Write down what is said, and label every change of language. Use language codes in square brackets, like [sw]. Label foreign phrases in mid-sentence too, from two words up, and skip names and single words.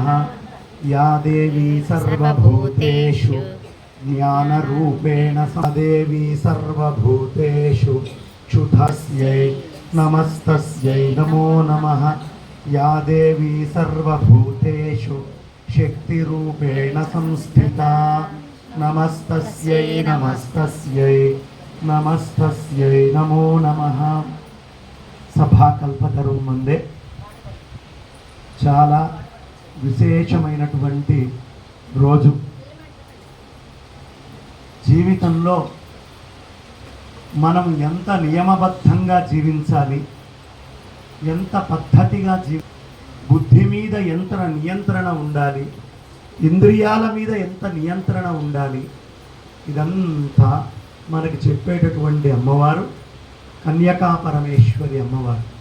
[sa] या देवी सर्वभूतेषु ज्ञानरूपेण देवी सर्वभूतेषु क्षुधस्यै नमस्तस्यै नमो नमः। या देवी सर्वभूतेषु शक्तिरूपेण संस्थिता नमस्तस्यै नमस्तस्यै नमस्तस्यै नमो नमः। [te] సభాకల్పతరువు ముందే చాలా విశేషమైనటువంటి రోజు. జీవితంలో మనం ఎంత నియమబద్ధంగా జీవించాలి, ఎంత పద్ధతిగా బుద్ధి మీద ఎంత నియంత్రణ ఉండాలి, ఇంద్రియాల మీద ఎంత నియంత్రణ ఉండాలి, ఇదంతా మనకి చెప్పేటటువంటి అమ్మవారు కన్యకా పరమేశ్వరి అమ్మవారు.